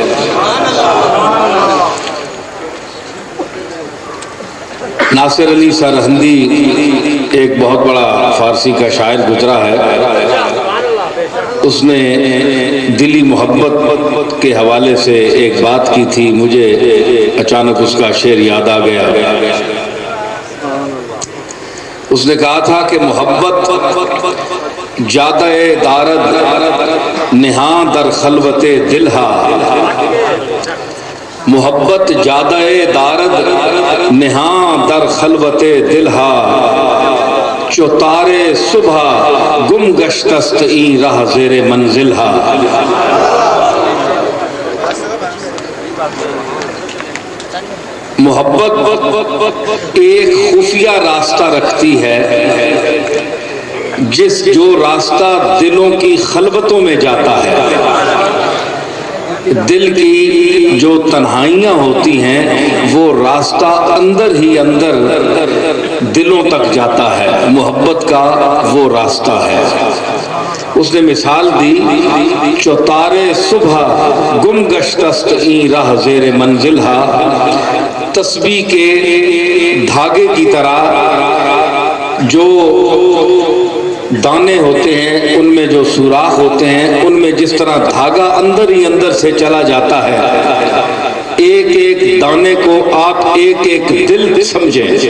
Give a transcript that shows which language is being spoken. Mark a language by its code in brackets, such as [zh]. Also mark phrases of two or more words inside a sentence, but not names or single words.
[ur] ناصر علی سرہندی ایک بہت بڑا فارسی کا شاعر گزرا ہے، اس نے دلی محبت کے حوالے سے ایک بات کی تھی، مجھے اچانک اس کا شعر یاد آ گیا۔ اس نے کہا تھا کہ [fa] محبت جادہ دارد نہاں در خلوت دلہا، محبت جادہ دارد نہاں در خلوت دلہا، چو تارے صبح گم گشتست این راہ زیر منزلہا۔ [ur] محبت ایک خفیہ راستہ رکھتی ہے، جو راستہ دلوں کی خلوتوں میں جاتا ہے۔ دل کی جو تنہائیاں ہوتی ہیں وہ راستہ اندر ہی اندر دلوں تک جاتا ہے، محبت کا وہ راستہ ہے۔ اس نے مثال دی، [fa] چوتارے صبح گم گشتست این راہ زیر منزلہا، [ur] تسبیح کے دھاگے کی طرح جو دانے ہوتے ہیں ان میں جو سوراخ ہوتے ہیں، ان میں جس طرح دھاگا اندر ہی اندر سے چلا جاتا ہے، ایک ایک دانے کو آپ ایک ایک دل سمجھیں،